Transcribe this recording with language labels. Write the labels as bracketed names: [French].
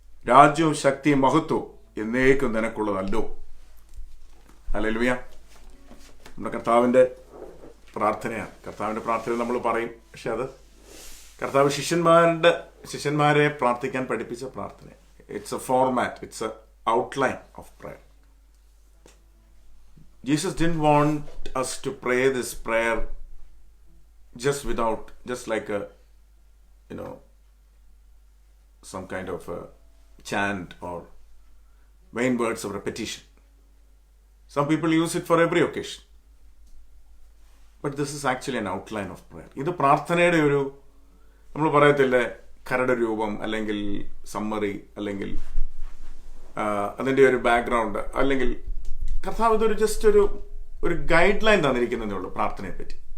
[Malayalam] രാജ്യവും ശക്തിയും മഹത്വവും എന്നേക്കും നിനക്കുള്ളതല്ലോ. ഹല്ലേലൂയ. നമ്മുടെ കർത്താവിൻ്റെ പ്രാർത്ഥനയാണ്. കർത്താവിൻ്റെ പ്രാർത്ഥന നമ്മൾ പറയും, പക്ഷെ അത് കർത്താവ് ശിഷ്യന്മാരെ പ്രാർത്ഥിക്കാൻ പഠിപ്പിച്ച പ്രാർത്ഥന. [English] It's a format, it's a outline of prayer. Jesus didn't want us to pray this prayer just like some kind of a chant or vain words of repetition. Some people use it for every occasion. But this is actually an outline of prayer. [Malayalam] ഇത് പ്രാർത്ഥനയുടെ ഒരു, നമ്മൾ പറയത്തില്ലേ, കരട് രൂപം, അല്ലെങ്കിൽ summary, അല്ലെങ്കിൽ അതിൻ്റെ ഒരു ബാക്ക്ഗ്രൗണ്ട്, അല്ലെങ്കിൽ കർത്താവ് ഇതൊരു ജസ്റ്റ് ഒരു ഗൈഡ് ലൈൻ തന്നിരിക്കുന്നതേ ഉള്ളൂ പ്രാർത്ഥനയെ പറ്റി.